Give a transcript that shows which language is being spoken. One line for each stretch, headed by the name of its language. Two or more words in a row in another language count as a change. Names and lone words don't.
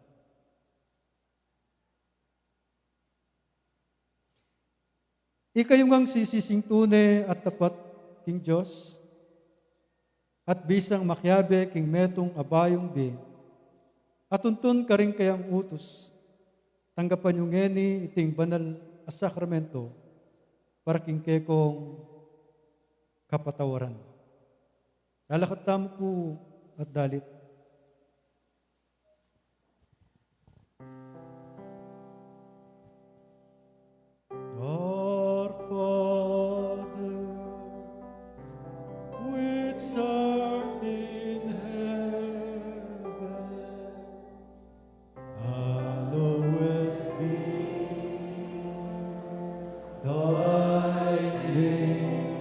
Pampanga: Ikayong ang sisising tune at tapat king Diyos, at bisang makyabe king metong abayong be, at tuntun ka rin kayang utos, tanggapan yung ngeni iting banal a sakramento, para king kekong kapatawaran. Lalakat tamo po at dalit.
English: Our Father, which art in heaven, hallowed be thy name.